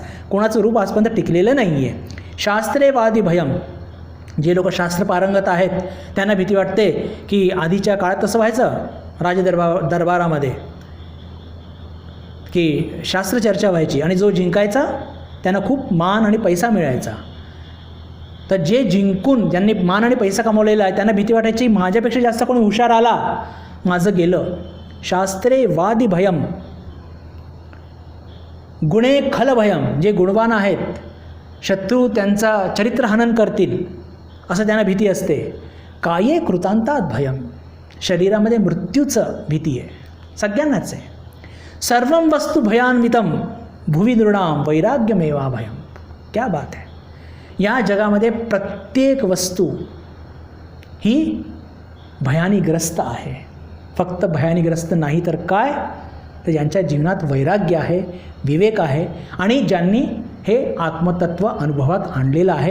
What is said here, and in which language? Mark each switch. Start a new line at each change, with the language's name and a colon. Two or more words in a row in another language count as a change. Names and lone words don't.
Marathi: कोणाचं रूप आजपर्यंत टिकलेलं नाही आहे.
Sanskrit: शास्त्रेवादी भयम,
Marathi: जे लोक शास्त्र पारंगत आहेत त्यांना भीती वाटते की आधीच्या काळात तसं व्हायचं दरबारामध्ये की शास्त्रचर्चा व्हायची आणि जो जिंकायचा त्यांना खूप मान आणि पैसा मिळायचा. तर जे जिंकून ज्यांनी मान आणि पैसा कमवलेला आहे त्यांना भीती वाटायची माझ्यापेक्षा जास्त कोणी हुशार आला, माझं गेलं.
Sanskrit: शास्त्रे वादी भयम, गुणे खल भयम,
Marathi: जे गुणवान आहेत शत्रू त्यांचा चरित्रहनन करतील असं त्यांना भीती असते.
Sanskrit: काये कृतांतात भयम,
Marathi: शरीरामध्ये मृत्यूचं भीती आहे, सगळ्यांनाच आहे.
Sanskrit: सर्वं वस्तु भयान्वितम भुवि नृणाम वैराग्यमेवा भयम.
Hindi: क्या बात है.
Marathi: या जगामध्ये प्रत्येक वस्तू ही भयानीग्रस्त आहे. फक्त भयानीग्रस्त नाही तर काय, तर ज्यांच्या जीवनात वैराग्य आहे, विवेक आहे आणि ज्यांनी हे आत्मतत्व अनुभवात आणलेलं आहे.